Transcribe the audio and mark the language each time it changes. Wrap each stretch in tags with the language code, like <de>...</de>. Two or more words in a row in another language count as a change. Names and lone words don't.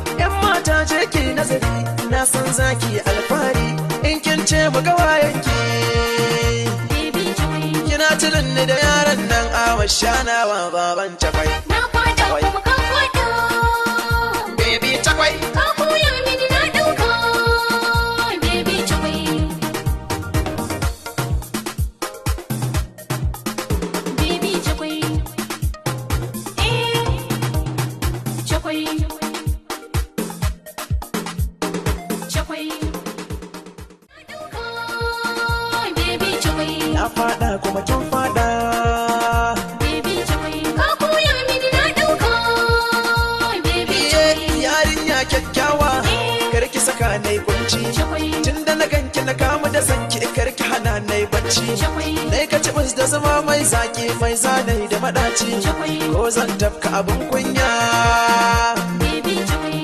<ha>Yan mata je ki nazari, na san za ki yi alfahari, in kin ce mu ga wayanki.</ha> <en>Baby, joy.</en> <ha>Kina tunan ni da yaran nan a washanawa baban takwai. Na faɗa Takwai. kuma ka faɗa. Baby, takwai. Ka koya mini na ɗauka.</ha> <en>Baby, joy. Baby, joy. Eh, joy. Joy. Baby, joy.</en> <ha>Na faɗa kuma kin faɗa.</ha> <en>Baby, joy.</en> <ha>Ka koya mini na ɗauka.</ha> <en>Baby, Iye, joy.</en> <ha>yarinya kyakkyawa, Eh. kar ki saka nai kunci. Joy. Tun da na ganki na kamu da sanki, kar ki hana nai bacci. Joy. Nai ka ci da zuma mai zaki, mai zanai da maɗaci. Joy. Ko zan tafka abin kunya.</ha> <en>Baby, joy.</en>